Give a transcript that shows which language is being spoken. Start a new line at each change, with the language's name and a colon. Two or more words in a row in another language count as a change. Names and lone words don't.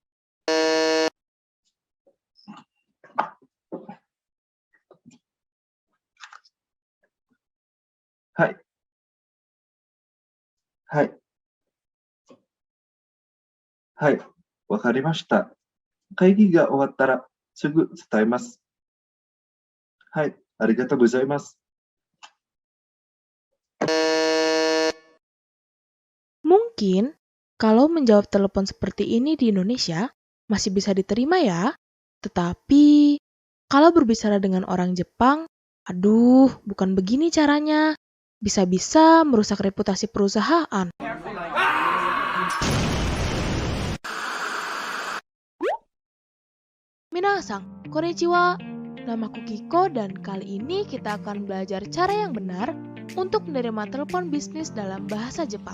Japanese: はい。はい。はい。わかりました。会議が終わったらすぐ伝えます。はい。ありがとうございます。
Indonesian: Mungkin, kalau menjawab telepon seperti ini di Indonesia, masih bisa diterima ya. Tetapi, kalau berbicara dengan orang Jepang, aduh, bukan begini caranya. Bisa-bisa merusak reputasi perusahaan.
Japanese: 皆さん、こんにちは.
Indonesian: Namaku Kiko dan kali ini kita akan belajar cara yang benar untuk menerima telepon bisnis dalam bahasa Jepang.